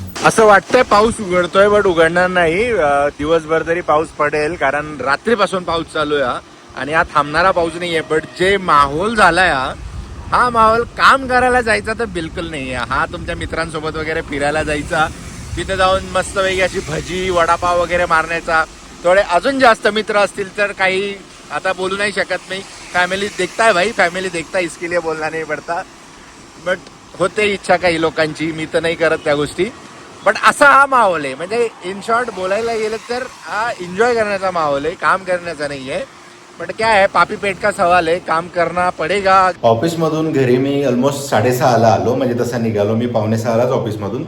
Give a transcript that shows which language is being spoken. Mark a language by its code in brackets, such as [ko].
[mr] असं वाटतंय पाऊस उघडतोय, बट उघडणार नाही. दिवसभर तरी पाऊस पडेल कारण रात्रीपासून पाऊस चालू आहे आणि हा थांबणारा पाऊस नाहीये. बट जे माहोल झालाय हा माहोल काम करायला जायचा तर बिलकुल नाहीये. हा तुमच्या मित्रांसोबत वगैरे फिरायला जायचा, तिथे जाऊन मस्तपैकी अशी भजी वडापाव वगैरे मारण्याचा. थोडे अजून जास्त मित्र असतील तर काही आता बोलू नाही शकत नाही. [hi] फॅमिली देखता है भाई, फॅमिली देखता है, इसके लिए बोलना नहीं पड़ता. [mr] बट होते इच्छा काही लोकांची, मी तर नाही करत त्या गोष्टी. बट असा हा माहोल आहे, म्हणजे इन शॉर्ट बोलायला गेलं तर हा एन्जॉय करण्याचा माहोल आहे, काम करण्याचा नाही आहे. [hi] बट [mr] काय आहे, [hi] पापी पेट का सवाल आहे, काम करना पडेगा. [mr] ऑफिसमधून घरी मी ऑलमोस्ट 6:30ला आलो, म्हणजे तसा निघालो मी 5:45लाच ऑफिसमधून.